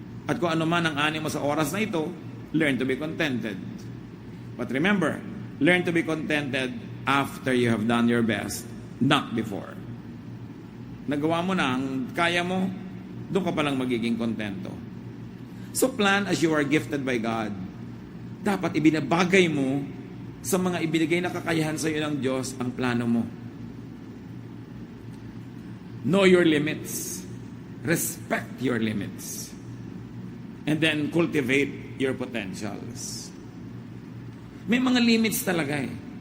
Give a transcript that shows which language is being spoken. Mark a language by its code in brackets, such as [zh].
[tl] At kung ano man ang ani mo sa oras na ito, [en] learn to be contented. But remember, learn to be contented after you have done your best, not before. [tl] Nagawa mo na ang kaya mo, doon ka palang magiging kontento. [en] So plan as you are gifted by God. [tl] Dapat ibinabagay mo sa mga ibinigay na kakayahan sa iyo ng Diyos ang plano mo. [en] Know your limits. Respect your limits. And then cultivate your potentials. [tl] May mga limits talaga eh.